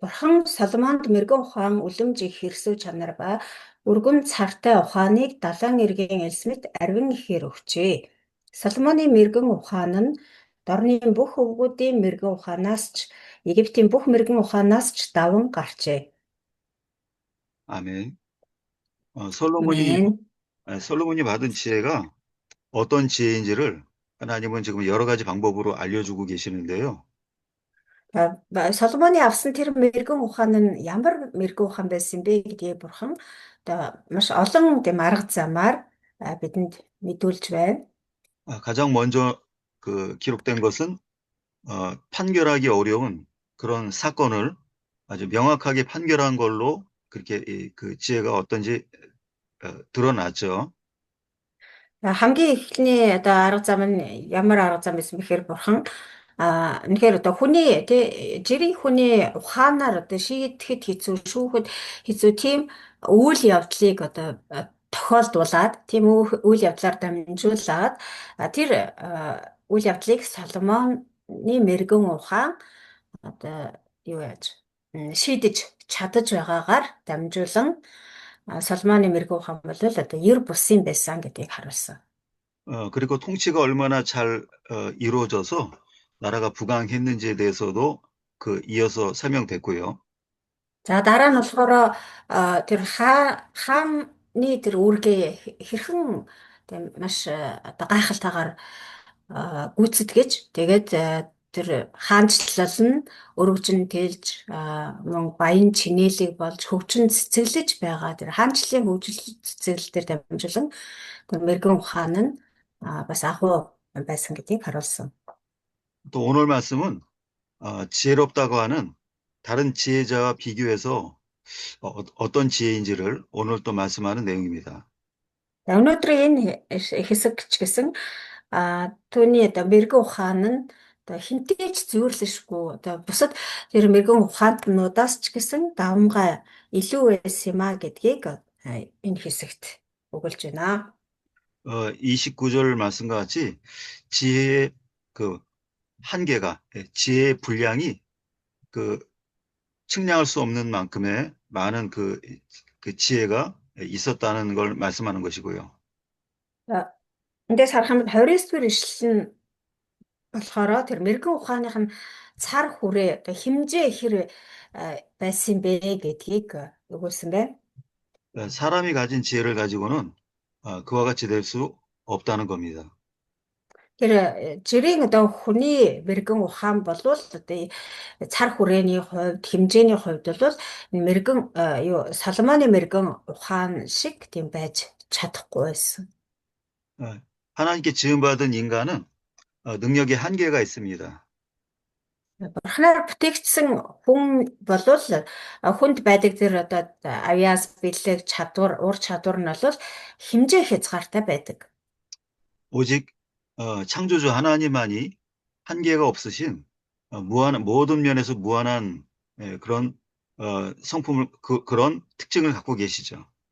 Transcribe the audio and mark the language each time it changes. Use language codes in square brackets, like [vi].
[mn] Бурхан Соломонд мэрэгэн ухаан, үлэмж их хэрсүү чанар ба өргөн цартай ухааныг далайн эргийн элс мэт арвин ихээр өгчээ. Соломоны мэрэгэн ухаан нь дорны бүх өвгүүдийн мэрэгэн ухаанаас ч Египтийн бүх мэрэгэн ухаанаас ч даван гарчээ. [ko] 아멘. [mn] Амен. [ko] 솔로몬이 받은 지혜가 어떤 지혜인지를 하나님은 지금 여러 가지 방법으로 알려주고 계시는데요. [mn] Соломоны авсан тэр мэрэгэн ухаан нь ямар мэрэгэн ухаан байсан бэ гэдгийг бурхан одоо маш олон тийм арга замаар бидэнд мэдүүлж байна. [ko] 가장 먼저 그 기록된 것은 판결하기 어려운 그런 사건을 아주 명확하게 판결한 걸로 그렇게 그 지혜가 어떤지 드러났죠. [mn] Хамгийн эхний одоо арга зам нь ямар арга зам байсан бэхээр бурхан үнэхээр одоо хүний тий жирийн хүний ухаанаар одоо шийдэхэд хэцүү шүүхэд хэцүү тийм үйл явдлыг одоо тохиолдуулаад тийм үйл явдлаар дамжуулаад тэр үйл явдлыг Соломоны мэрэгэн ухаан одоо юу яаж шийдэж чадаж байгаагаар дамжуулан Соломоны мэрэгэн ухаан бол одоо ер бусын байсан гэдгийг харуулсан. [ko] 그리고 통치가 얼마나 잘 이루어져서 나라가 부강했는지에 대해서도 그 이어서 설명됐고요. [mn] За дараа нь болохоор тэр хааны тэр үүргээ хэрхэн тийм маш одоо гайхалтайгаар гүйцэтгэж тэгээд тэр хаанчлал нь өргөжин тэлж мөн баян чинээлэг болж хөгжин цэцэглэж байгаа тэр хаанчлалын хөгжил цэцэглэл дээр дамжуулан тэр мэрэгэн ухаан нь бас агуу байсан гэдгийг харуулсан. [ko] 또 오늘 말씀은 지혜롭다고 하는 다른 지혜자와 비교해서 어떤 지혜인지를 오늘 또 말씀하는 내용입니다. [mn] За өнөөдрийн энэ хэсэг ч гэсэн түүний одоо мэрэгэн ухаан нь одоо хинтээ ч зүйрлэшгүй одоо бусад тэр мэрэгэн ухаантнуудаас ч гэсэн давмгай илүү байсан юм а гэдгийг энэ хэсэгт өгүүлж байна. [ko] 29절 말씀과 같이 지혜의 그 한계가, 지혜의 분량이 그 측량할 수 없는 만큼의 많은 그 지혜가 있었다는 걸 말씀하는 것이고요. [mn] Эндээс харах юм бол 29-р ишлэл нь болохоор тэр мэрэгэн ухааных нь цар хүрээ одоо хэмжээ хэр байсан бэ гэдгийг өгүүлсэн байна. [ko] 사람이 가진 지혜를 가지고는 그와 같이 될 수 없다는 겁니다. [mn] Тэр жирийн одоо хүний мэрэгэн ухаан бол одоо цар хүрээний хувьд хэмжээний хувьд бол мэрэгэн Соломоны мэрэгэн ухаан шиг тийм байж чадахгүй байсан. [ko] 하나님께 지음받은 인간은 능력의 한계가 있습니다. [mn] Бурхнаар бүтээгдсэн хүн бол хүнд байдаг тэр одоо авяас бэлэг чадвар ур чадвар нь бол хэмжээ хязгаартай байдаг. [ko] 오직 창조주 하나님만이 한계가 없으신 모든 면에서 무한한 그런 성품을 그런 특징을 갖고 계시죠.